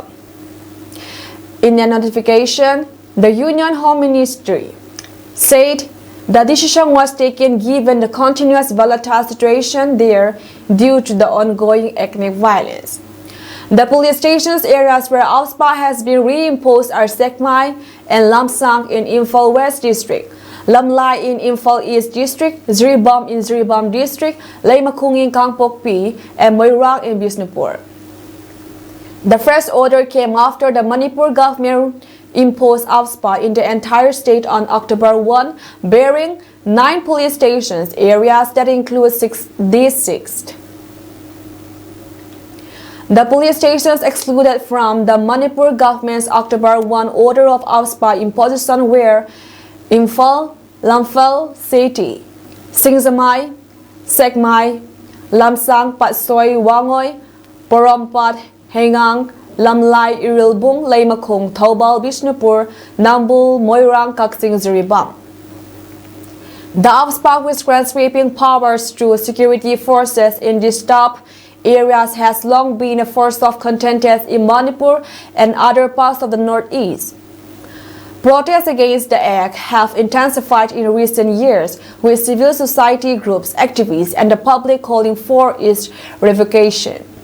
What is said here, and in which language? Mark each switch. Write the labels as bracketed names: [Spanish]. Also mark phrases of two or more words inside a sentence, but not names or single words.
[English] In a notification, the Union Home Ministry said the decision was taken given the continuous volatile situation there due to the ongoing ethnic violence. The police stations areas where AFSPA has been reimposed are Sekmai and Lamsang in Imphal West District, Lamlai in Imphal East District, Jiribam in Jiribam District, Leimakung in Kangpokpi, and Moirang in Bisnupur. The first order came after the Manipur government imposed AFSPA in the entire state on October 1, bearing 9 police stations areas that include 6 districts. The police stations excluded from the Manipur government's October 1 order of AFSPA imposition were Imphal, Lamphal City, Singsamai, Sekmai, Lamsang Patsoy Wangoy, Porompat, Hengang, Lamlai Irilbung, Leimakung, Taubal, Bishnupur, Nambul, Moirang, Kaksing, Jiribam. The AFSPA, which grants sweeping powers to security forces in these top areas, has long been a force of contentious in Manipur and other parts of the northeast. Protests against the act have intensified in recent years, with civil society groups, activists, and the public calling for its revocation.